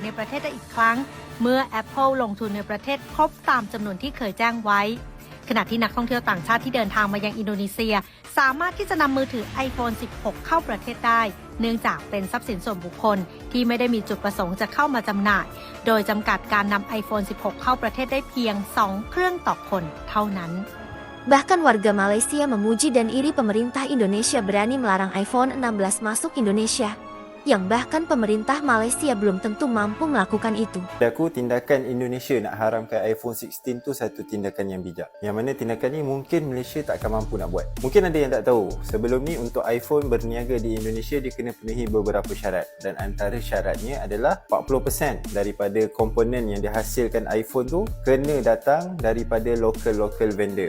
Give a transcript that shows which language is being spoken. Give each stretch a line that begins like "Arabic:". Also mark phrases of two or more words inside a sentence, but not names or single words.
Thai: ในประเทศได้อีกครั้งเมื่อ Apple ลงทุนในประเทศครบตามจำนวนที่เคยแจ้งไว้ขณะที่นักท่องเที่ยวต่างชาติที่เดินทางมายังอินโดนีเซียสามารถที่จะนำมือถือ iPhone 16 เข้าประเทศได้เนื่องจากเป็นทรัพย์สินส่วนบุคคลที่ไม่ได้มีจุดประสงค์จะเข้ามาจำหน่ายโดยจำกัดการนำ iPhone 16 เข้าประเทศได้เพียง 2 เครื่องต่อคนเท่านั้น
Indonesian: Bahkan warga Malaysia memuji dan iri pemerintah Indonesia berani melarang iPhone 16 masuk Indonesia. Yang bahkan pemerintah Malaysia belum tentu mampu melakukan itu.
Malay: Aku tindakan Indonesia nak haramkan iPhone 16 tu satu tindakan yang bijak. Yang mana tindakan ni mungkin Malaysia tak akan mampu nak buat. Mungkin ada yang tak tahu. Sebelum ni untuk iPhone berniaga di Indonesia dia kena penuhi beberapa syarat. Dan antara syaratnya adalah 40% daripada komponen yang dihasilkan iPhone tu kena datang daripada
English: local vendor.